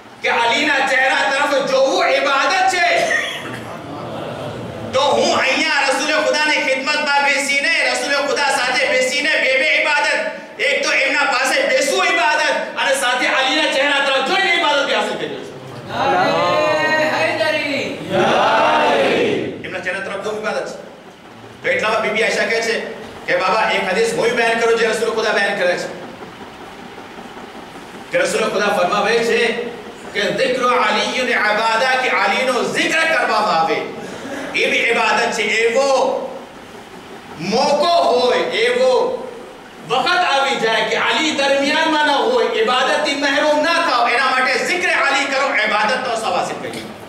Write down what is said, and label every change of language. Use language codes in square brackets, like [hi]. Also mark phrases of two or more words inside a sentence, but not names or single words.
[gu] કે અલીના ચહેરા તરફ જોવું ઇબાદત છે, તો હું અહીંયા રસૂલ ખુદાની ખિદમતમાં બેસીને રસૂલ ખુદા સાથે બેસીને બે ઇબાદત, એક તો એમના પાસે બેસવું ઇબાદત અને સાથે અલીના ચહેરા તરફ જોઈને ઇબાદત બી હાસિલ કરી છે. એમના ચહેરા તરફ જોવું ઇબાદત છે. તો એટલામાં બીબી આયશા કહે છે કે બાબા એક હદીસ હું બયાન કરું જે રસૂલ ખુદા બયાન કરે છે કે રસૂલ ખુદા ફરમાવે છે કે [ar] ذکر علی عبادہ [gu] કે અલીનો zikr કરવામાં આવે એ બી ઇબાદત છે. એવો મોકો હોય, એવો વખત આવી જાય કે અલી દરમિયાનમાં ન હોય, ઇબાદતથી મહેરૂમ ના થાઓ, એના માટે zikr અલી કરો, ઇબાદતનો સવાસિત કરી.